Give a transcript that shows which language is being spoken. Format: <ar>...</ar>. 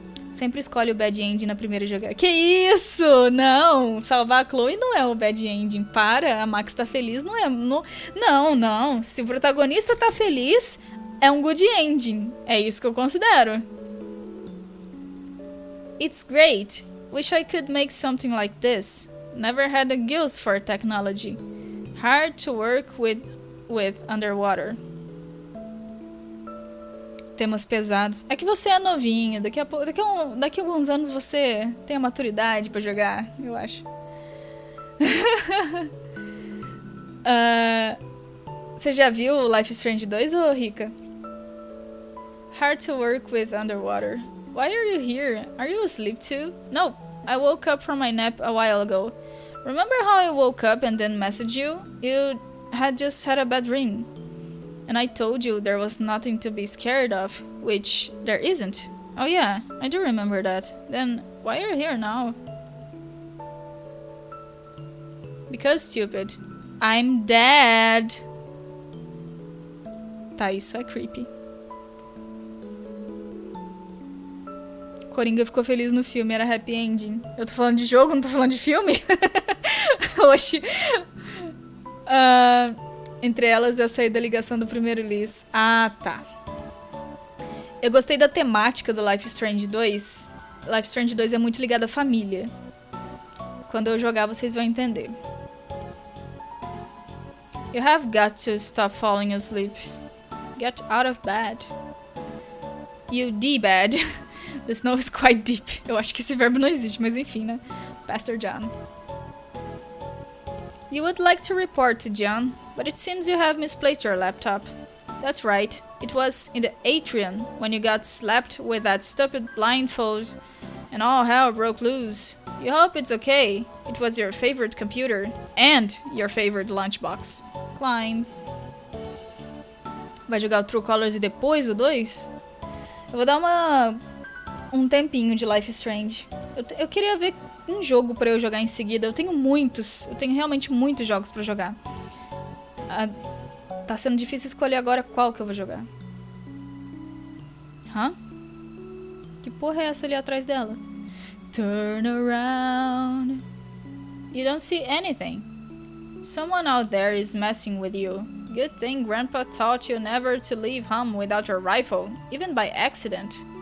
<pt>Sempre escolhe o bad ending na primeira jogada. Que isso? Não! Salvar a Chloe não é o bad ending. Para, a Max tá feliz, não é... Não. Se o protagonista tá feliz, é um good ending. É isso que eu considero.</pt> <en>It's great. Wish I could make something like this. Never had a gills for technology. Hard to work with underwater.</en> <pt>Temas pesados. É que você é novinho. Daqui a alguns anos você tem a maturidade pra jogar, eu acho. Você já viu Life is Strange 2, ô Rika?</pt> <en>Hard to work with underwater. Why are you here? Are you asleep too? No, I woke up from my nap a while ago. Remember how I woke up and then messaged you? You had just had a bad dream. And I told you there was nothing to be scared of, which there isn't. Oh yeah, I do remember that. Then why are you here now? Because, stupid, I'm dead.</en> <pt>Tá, isso é creepy. Coringa ficou feliz no filme, era happy ending. Eu tô falando de jogo, não tô falando de filme? Oxi. Entre elas, eu saí da ligação do primeiro Liz. Ah, tá. Eu gostei da temática do Life is Strange 2. Life is Strange 2 é muito ligado à família. Quando eu jogar, vocês vão entender.</pt> <en>You have got to stop falling asleep. Get out of bed. You D-bad. The snow is quite deep.</en> <pt>Eu acho que esse verbo não existe, mas enfim, né?</pt> <en>Pastor John. You would like to report to John, but it seems you have misplaced your laptop. That's right. It was in the atrium when you got slapped with that stupid blindfold and all hell broke loose. You hope it's okay. It was your favorite computer and your favorite lunchbox. Climb.</en> <pt>Vai jogar o True Colors depois do 2? Eu vou dar um tempinho de Life is Strange. Eu queria ver um jogo pra eu jogar em seguida. Eu tenho realmente muitos jogos pra jogar. Tá sendo difícil escolher agora qual que eu vou jogar. Hã? Que porra é essa ali atrás dela?</pt> <en>Turn around. You don't see anything. Someone out there is messing with you. Good thing Grandpa taught you never to leave home without your rifle, even by accident.</en>